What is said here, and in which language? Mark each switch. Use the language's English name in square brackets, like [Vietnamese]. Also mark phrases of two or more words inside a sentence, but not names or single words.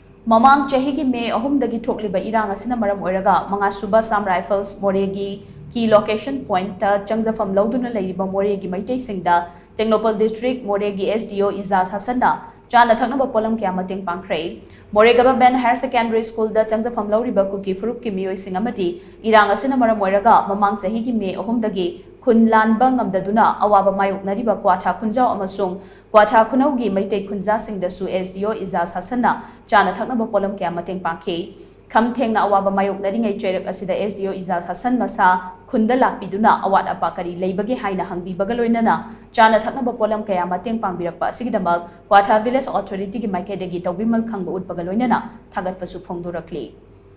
[Manipuri] Mamang chahi ki May ahumdagi thokliba irang asina maram oiraga mga shuba Assam Rifles Moreh gi [English] key location point [Manipuri] ta Changjapham louduna leiriba Moreh gi Meitei Singda Tengnoupal District Moreh gi SDO Ejaj Hassan na chana thaknaba potlam kya Mateng Pangkhre Moreh Government Higher Secondary School da Changjapham Louiriba kuki furup ki miyoi singamati irang asina maram oiraga mamang chahi ki May ahumdagi khun lanba ngamdaduna awaba mayoknariba kwatha khunjau amasung kwatha khunaugi Meitei khunja singdasu SDO Ejaj Hassan na chana thaknaba potlam kya Mateng Pangkhre kham thengna awaba mayoknari ngai chairak asida SDO Ejaj Hassan masa khunda lakpiduna awat apa kari leibage haina hangbibaga loinana chana thaknaba potlam kaya Mateng pangbirakpa asigidamak kwatha [English] village authority [Manipuri] gi maikhaidagi tawbimal khangba utpaga loinana thagatpasu phongdorakli